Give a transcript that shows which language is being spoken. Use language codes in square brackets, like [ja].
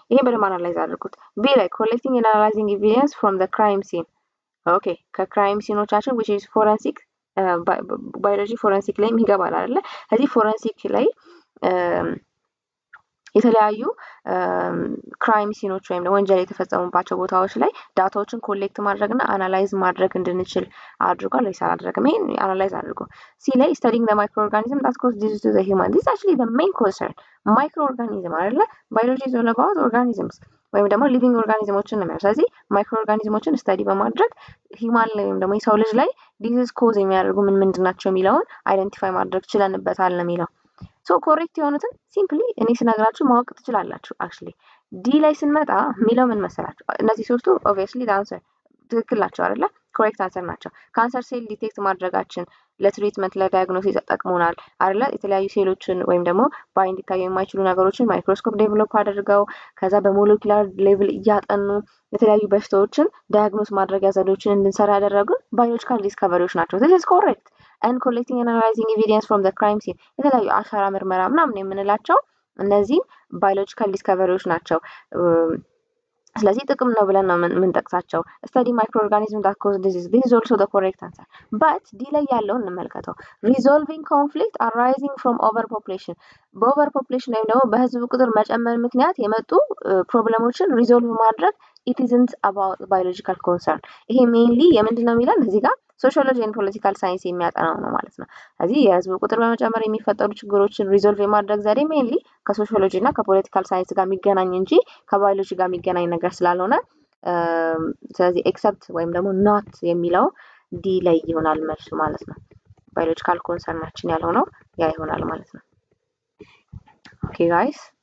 [am] ይሄ በደንብ አናላይዝ አድርጉት። ቢ ላይ [en] collecting and analyzing evidence from the crime scene [am] ኦኬ ከክራይም ሲኖቻችን [en] which is forensic [am] ባዮሎጂ ፎረንሲክ ላይ ይገባል አይደለ? ስለዚህ ፎረንሲክ ላይ የተለያዩ ክራይም ሲኖች ወይም ወንጀል የተፈጸሙባቸው ቦታዎች ላይ ዳታዎችን ኮሌክት ማድረግና አናላይዝ ማድረግ እንድንችል አድርጓል ወይስ አላደረገም? ይሄን አናላይዝ አድርጎ ሲ ላይ [en] studying the microorganism that cause disease to the human. this is actually the main concern. [am] ማይክሮኦርጋኒዝም አይደለ? ባዮሎጂ [en] is all about organisms [am] ወይም ደግሞ ሊቪንግ ኦርጋኒዝሞችን ነው የሚያሳየው። ስለዚህ ማይክሮ ኦርጋኒዝሞችን ስተዲ በማድረግ ሂማን ላይ ወይም ደግሞ የሰው ልጅ ላይ ዲዚዝ ኮዝ የሚያደርጉ ምን ናቸው የሚለውን አይደንቲፋይ ማድረግ ችለንበታል ነው የሚለው። ሶ ኮሬክት የሆኑትን ሲምፕሊ እኔ ስነግራችሁ ማወቅ ትችላላችሁ። አክቹሊ ዲ ላይ ስንመጣ የሚለው ምን መሰላችሁ? እነዚህ ሶስቱ ኦብቪየስሊ አንሰር ትክክል ናቸው አይደለ? ኮሬክት አንሰር ናቸው። ካንሰር ሴል ዲቴክት ማድረጋችን ለትሪትመንት ለዳያግኖሲስ ተጠቅሞናል አይደለ? የተለያዩ ሴሎችን ወይም ደግሞ በአይን እንዲታዩ የማይችሉ ነገሮችን ማይክሮስኮፕ ዴቨሎፕ አድርገው ከዛ በሞለኪውላር ሌቭል እያጠኑ የተለያዩ በሽታዎችን ዳያግኖስ ማድረጊያ ዘዴዎችን እንድንሰራ ያደረጉን ባዮሎጂካል ዲስከቨሪዎች ናቸው። [en] this is correct. and collecting and analyzing evidence from the crime scene [am] የተለያዩ አሻራ ምርመራ ምናምን የምንላቸው እነዚህ ባዮሎጂካል ዲስከቨሪዎች ናቸው። ስለዚህ ጥቅም ነው ብለን ነው የምንጠቅሳቸው። [en] study microorganisms that cause disease this is also the correct answer. [am] but ዲ ላይ ያለውን እንመልከተው። [en] resolving conflict arising from overpopulation [am] በኦቨርፖፑሌሽን ወይም ደግሞ በህዝብ ቁጥር መጨመር ምክንያት የመጡ ፕሮብለሞችን ሪዞልቭ ማድረግ [en] it isn't about biological concern. [am] ይሄ ሜንሊ የምንድን ነው የሚለን እዚህ ጋር ሶሺዮሎጂ ኤንድ ፖለቲካል ሳይንስ የሚያጠናው ነው ማለት ነው። ስለዚህ የህዝብ ቁጥር በመጨመር የሚፈጠሩ ችግሮችን ሪዞልቭ የማድረግ ዘዴ ሜንሊ ከሶሺዮሎጂ እና ከፖለቲካል ሳይንስ ጋር የሚገናኝ እንጂ ከባዮሎጂ ጋር የሚገናኝ ነገር ስላልሆነ ስለዚህ ኤክሰፕት ወይም ደግሞ ኖት የሚለው ዲ ላይ ይሆናል መልሱ ማለት ነው። ባዮሎጂካል ኮንሰርናችን ያልሆነው ያ ይሆናል ማለት ነው። ኦኬ ጋይስ